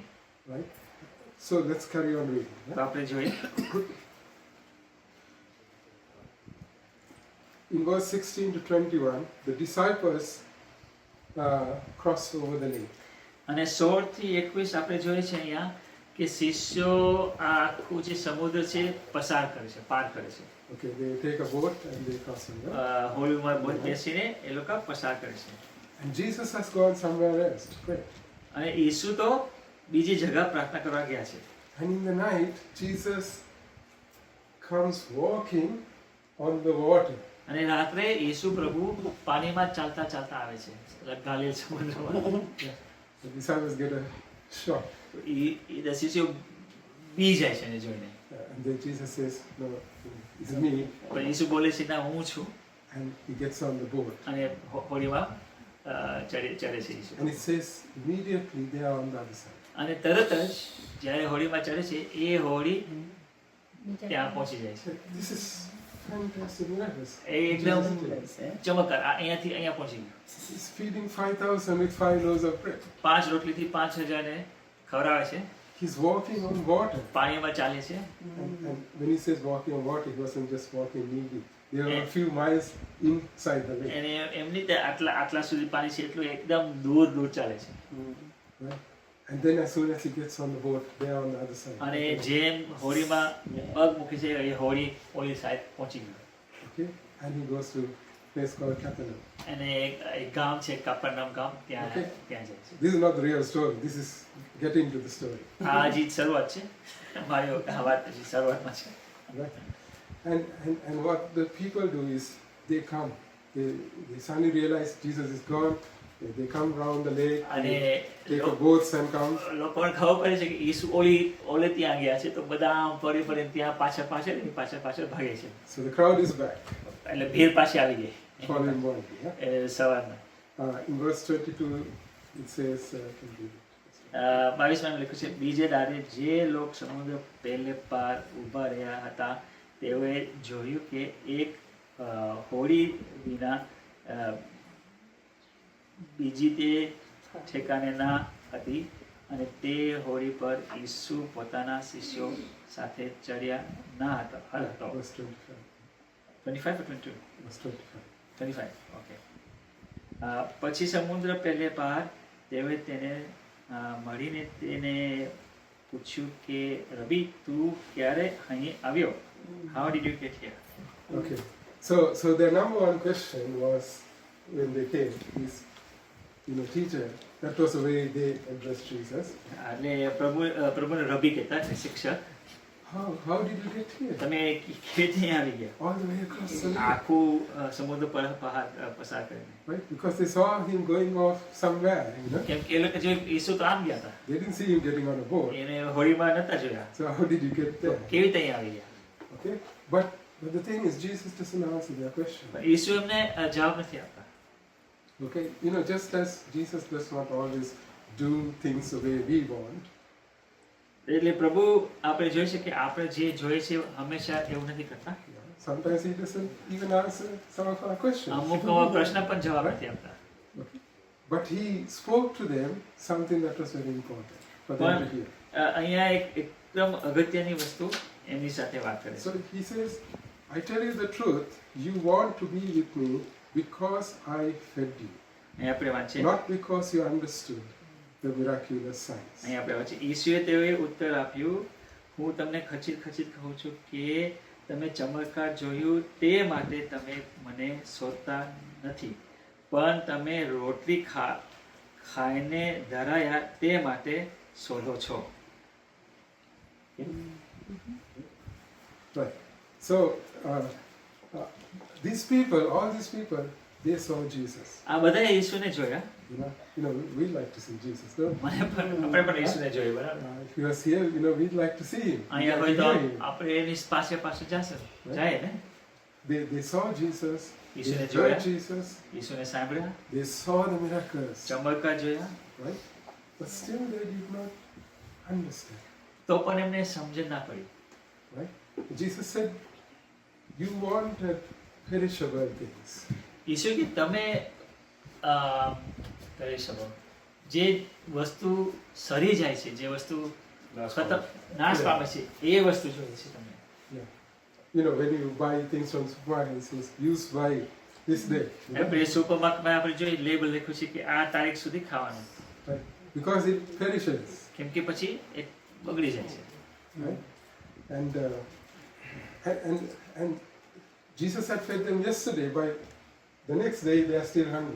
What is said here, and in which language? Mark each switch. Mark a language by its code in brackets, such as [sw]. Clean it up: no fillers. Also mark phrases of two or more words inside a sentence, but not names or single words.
[en] Right? So let's carry on reading. [gu] તો આપણે જોઈએ [en] in verse 16 to 21, the disciples cross over the lake. [gu] અને 16 થી 21 આપણે જોઈએ છે અહીંયા કે શિષ્યો આ આખું જે સમુદ્ર છે પસાર કરે છે, પાર કરે છે. [en] Okay, they take a boat and they cross over. [gu] હોળીમાં બોટ બેસીને એ લોકો પસાર કરે છે. [en] And Jesus has gone somewhere else to pray. [gu] અને ઈસુ તો બીજી જગ્યા પ્રાર્થના કરવા ગયા છે. [en] And in the night, Jesus comes walking on the water. [gu] અને રાત્રે ઈસુ પ્રભુ પાણીમાં ચાલતા ચાલતા આવે છે, ગાલિલ સમુદ્રમાં. [en] The disciples get a shock. [gu] શિષ્યો બી જાય છે એને જોઈને. [en] And then Jesus says, no, it's me. [gu] પણ ઈસુ બોલે છે ના હું છું. [en] And he gets on the boat. [gu] અને હોળીમાં ચડે છે ઈસુ. [en] And it says, immediately they are on the other side. [gu] અને તરત જ જ્યારે હોળીમાં ચડે છે એ હોળી ત્યાં પહોંચી જાય છે. [en] This is fantastic miraculous. [gu] એ એકદમ ચમત્કાર. અહીંયાથી અહીંયા પહોંચી ગયું. [en] He's feeding 5,000 with 5 loaves of bread. [gu] 5 રોટલીથી 5,000 ને ખવડાવે છે. [en] He's walking on water. [gu] પાણીમાં ચાલે છે. [en] And when he says walking on water, he wasn't just walking neatly. There were a few miles inside the lake. [gu] એને એમની તે આટલા સુધી પાણી છે એટલું એકદમ દૂર દૂર ચાલે છે. [en] Right? And then as soon as he gets on the boat, they are on the other side. [gu] અને જેમ હોળીમાં પગ મૂકે છે એ હોળી ઓલી સાઈડ પહોંચી ગયું. [en] Okay? And he goes to a place called Capernaum. [gu] અને એક ગામ છે કાપરનામ ગામ, ત્યાં [en] Okay. [gu] ત્યાં જાય છે. [en] This is not the real story. This is getting to the story. [gu] આ હજી શરૂઆત છે. મારી આ વાત હજી શરૂઆતમાં છે. [en] Right? And what the people do is they come. They suddenly realize Jesus is gone. They come round the lake. [gu] અને [en] They take a boats and come. [gu] લોકોને ખબર પડે છે કે ઈસુ ઓલે ત્યાં ગયા છે તો બધા આમ ફરી ફરીને ત્યાં પાછળ ભાગે છે. [en] So the crowd is back. [gu] એટલે ભીડ પાછી આવી ગઈ [en] Following morning. Yeah? [gu] એ સવારમાં. [en] In verse 22, it says, [gu] 22માં લખ્યું છે, બીજે દાડે જે લોક સમુદ્ર પહેલે પાર ઊભા રહ્યા હતા તેઓએ જોયું કે એક હોડી વિના બીજી તે ઠેકાણે ના હતી અને તે હોડી પર ઈસુ પોતાના શિષ્યો સાથે ચડ્યા ના હતો. [en] verse 25. 25 or 22? Verse 25. 25, ઓકે. [gu] પછી સમુદ્ર પહેલે પાર તેઓએ તેને મળીને તેને પૂછ્યું કે રબી તું ક્યારે અહીં આવ્યો? [en] How did you get here? Okay. So their number one question was when they came is, teacher. That was the way they addressed Jesus. [gu] એટલે પ્રભુને રબી કહેતા છે, શિક્ષક. [en] How did you get here? [gu] તમે કેવી રીતે અહીં આવી ગયા? [en] All the way across the lake. [gu] આખું સમુદ્ર પસાર કરીને. [en] Right? Because they saw him going off somewhere, [gu] કેમ કે એ લોકો જો ઈસુ તો આમ ગયા હતા. [en] They didn't see him getting on a boat. [gu] એને હોળીમાં નતા જોયા. [en] So how did you get there? [gu] કેવી રીતે અહીં આવી ગયા? [en] Okay? But the thing is, Jesus doesn't answer their question. [gu] ઈસુ એમને જવાબ નથી આપતા. [en] Okay? Just as Jesus does not always do things the way we want, [gu] એટલે પ્રભુ આપણે જોઈ છે કે આપણે જે જોઈએ છે હંમેશા એવું નથી કરતા. [en] sometimes he doesn't even answer some of our questions. [gu] અમુક પ્રશ્ન પણ જવાબ નથી આપતા. [en] Okay. But he spoke to them something that was very important for them to hear. [gu] અહીંયા એકદમ અગત્યની વસ્તુ એમની સાથે વાત કરે છે. [en] So he says, I tell you the truth, you want to be with me because I fed you, [gu] અહીંયા આપણે વાત છે, [en] not because you understood the miraculous signs. [gu] અહીંયા આપણે વાત છે, ઈસુએ તેઓએ ઉત્તર આપ્યું, હું તમને ખચીત કહું છું કે તમે ચમત્કાર જોયું તે માટે તમે મને શોધતા નથી, પણ તમે રોટલી ખાઈને ધરાયા તે માટે શોધો છો. [en] Right. So these people, all these people, they saw Jesus. [gu] આ બધાએ ઈસુને જોયા. [en] We like to see Jesus, don't we? [gu] આપણે પણ ઈસુને જોઈએ, બરાબર? [en] If he was here, we'd like to see him. [gu] અહીંયા [en] We'd [gu] હોય [en] like [gu] તો [en] to hear him. [gu] આપણે એની પાસે જાય ને. [en] They saw Jesus, they [gu] ઈસુને [en] heard [gu] જોયા, [en] Jesus, [gu] ઈસુને સાંભળ્યા, [en] they saw the miracles, [gu] ચમત્કાર જોયા, [en] right? But still they did not understand, [gu] તો પણ એમને સમજણ ના પડી. [en] right? Jesus said, you wanted perishable things. [gu] ઈસુ કે તમે કરી શકો જે વસ્તુ સરી જાય છે, જે વસ્તુ નાશ પામે છે, એ વસ્તુ જોઈએ છે તમને. [en] Yeah. when you buy things from supermarket, it says used by this day. [gu] આપણે સુપરમાર્કેટમાં આપણે જોઈએ લેબલ લખ્યું છે કે આ તારીખ સુધી ખાવાનું, [en] Right? Because it perishes. [gu] કેમ કે પછી એ બગડી જાય છે. [en] Right? And Jesus had fed them yesterday, by the next day they are still hungry.